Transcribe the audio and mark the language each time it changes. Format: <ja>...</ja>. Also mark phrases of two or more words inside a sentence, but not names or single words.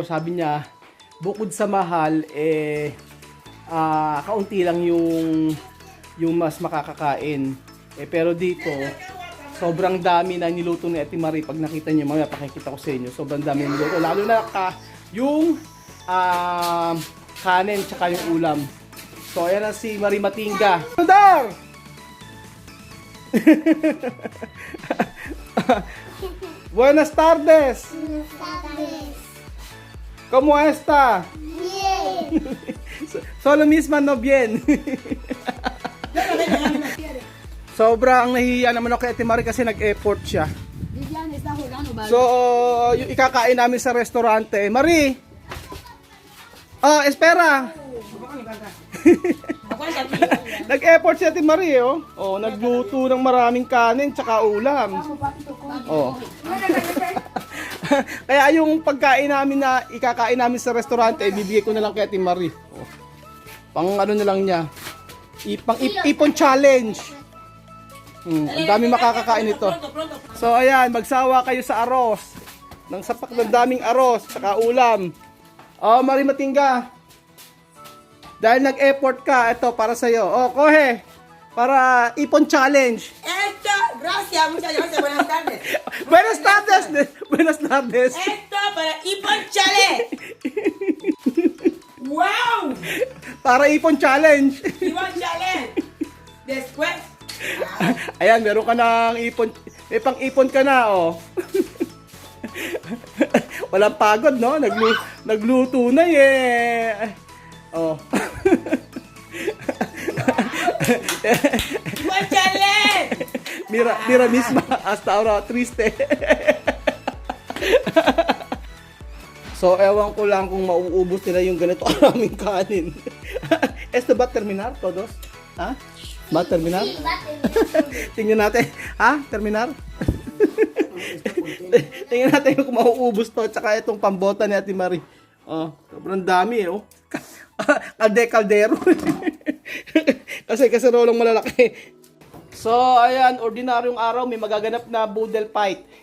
<tl>Sabi niya, bukod sa mahal, kaunti lang yung mas makakakain. Pero dito, sobrang dami na niluto ni Ate Marie. Pag nakita niyo, mamaya pakikita ko sa inyo. Sobrang dami na niluto. Lalo na yung kanin tsaka yung ulam. So, ayan na si Marie Matinga.</tl> <es>Sudar! Buenas tardes. Buenas tardes. ¿Cómo está? Bien. Solo misma no bien.</es> <tl>Sobrang nahihiya naman ako kay Ate Marie kasi nag-effort siya.</tl> <es>Vivian, está jugando balón.</es> <tl>So, yung ikakain namin sa restaurante.</tl> <es>Marie! Oh, espera!</es> <tl>Nag-effort si Ate Marie, oh. Oh, nagluto ng maraming kanin tsaka ulam. Oh. Kaya yung pagkain namin na ikakain namin sa restaurante, bibigay ko na lang kay Ate Marie. Oh. Pang ano na lang niya. Ipon challenge. Ang dami makakakain ito. So ayan, magsawa kayo sa aros. Nang sapak ng daming aros, saka ulam. Oh, Marie Matingga. Dahil nag-effort ka, ito para sa'yo. Oh, kohe. Para ipon challenge.</tl> <es>Esto, gracias, muchas gracias, buenas tardes. Buenas tardes. Buenas tardes. Esto para Ipon Chale. Wow,</es> <tl>Para ipon challenge.</tl> <es>Ipon Chale. Después,</es> <tl>Ayan, meron ka ng ipon. May pang-ipon ka na, oh. Walang pagod, no? Nagluto na, eh. Oh. Ipon Chale.</tl> <es>Mira misma, hasta ahora triste.</es> <tl>So, ewan ko lang kung mauubos nila yung ganito karaming kanin.</tl> <es>Esto ba terminar todos? Ha? Ba terminar?</es> <tl>Tingnan natin. Ha? Terminar? Tingnan natin kung mauubos to. Tsaka itong pambota ni Ate Marie. Oh, sobrang dami, oh. Kaldero. Kasi rolong malalaki. So, ayan, ordinaryong araw, may magaganap na</tl> <en>boodle fight.</en>